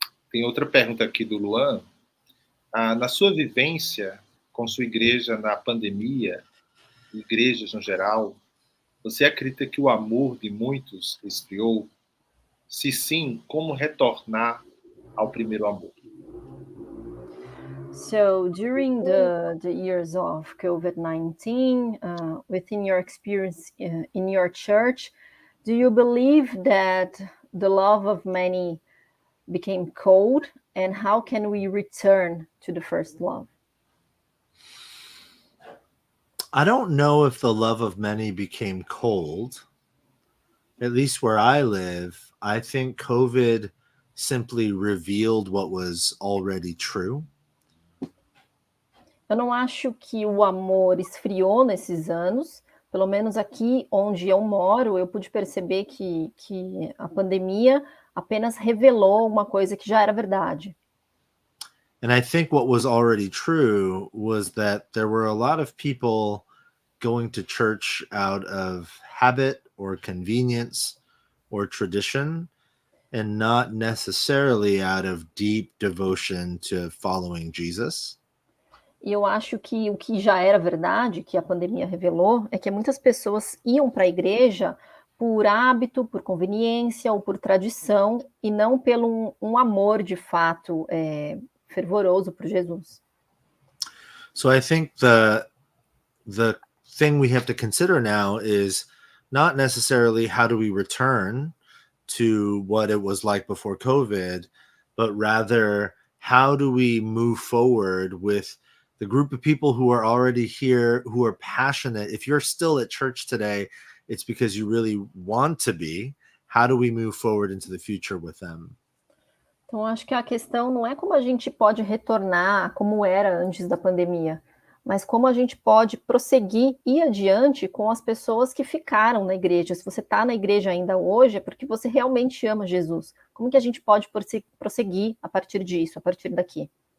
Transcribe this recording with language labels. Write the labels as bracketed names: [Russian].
[Portuguese] Tem outra pergunta aqui do Luan. Na sua vivência com sua igreja na pandemia, igrejas no geral, você acredita que o amor de muitos esfriou? Se sim, como retornar ao primeiro amor? [English] So during the years of COVID-19, within your experience in your church, do you believe that the love of many became cold? And how can we return to the first love? I don't know if the love of many became cold. At least where I live, I think COVID simply revealed what was already true. [Portuguese] Eu não acho que o amor esfriou nesses anos. Pelo menos aqui onde eu moro, eu pude perceber que a pandemia apenas revelou uma coisa que já era verdade. [English] And I think what was already true was that there were a lot of people going to church out of habit or convenience or tradition, and not necessarily out of deep devotion to following Jesus. [Portuguese] E eu acho que o que já era verdade, que a pandemia revelou, é que muitas pessoas iam para a igreja por hábito, por conveniência ou por tradição, e não pelo um amor de fato fervoroso por Jesus. [English] So I think the thing we have to consider now is not necessarily how do we return to what it was like before COVID, but rather how do we move forward with the group of people who are already here, who are passionate. If you're still at church today, it's because you really want to be. How do we move forward into the future with them? [Portuguese] Então, acho que a questão não é como a gente pode retornar como era antes da pandemia, mas como a gente pode prosseguir e ir adiante com as pessoas que ficaram na igreja. Se você está na igreja ainda hoje, é porque você realmente ama Jesus. Como que a gente pode prosseguir a partir disso, a partir daqui?